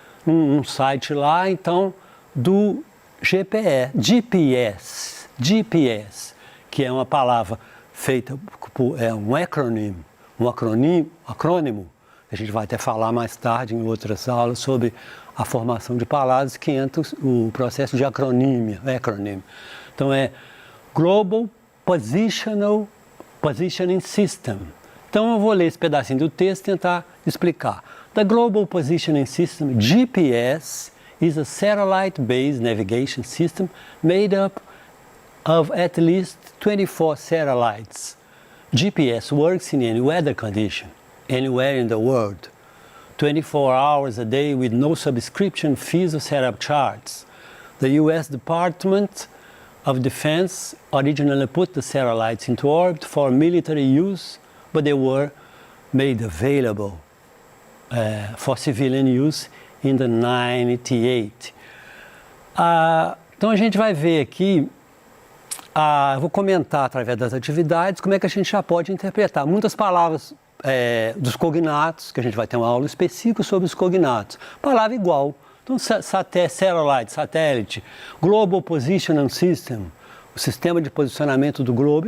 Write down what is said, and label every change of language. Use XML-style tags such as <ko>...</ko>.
<pt>Um site lá, então, do GPS, que é uma palavra feita por um acrônimo, a gente vai até falar mais tarde em outras aulas sobre a formação de palavras, que entra o processo de acronímia. Então Global Positioning System. Então eu vou ler esse pedacinho do texto e tentar explicar.</pt> <en>The Global Positioning System, GPS, is a satellite-based navigation system made up of at least 24 satellites. GPS works in any weather condition, anywhere in the world, 24 hours a day with no subscription fees or setup charges. The U.S. Department of Defense originally put the satellites into orbit for military use, but they were made available for civilian use in the 98.</en> <pt>Então a gente vai ver aqui, eu vou comentar através das atividades como é que a gente já pode interpretar muitas palavras dos cognatos, que a gente vai ter uma aula específica sobre os cognatos. Palavra igual. Então satélite, Global Positioning System, o sistema de posicionamento do globo.</pt>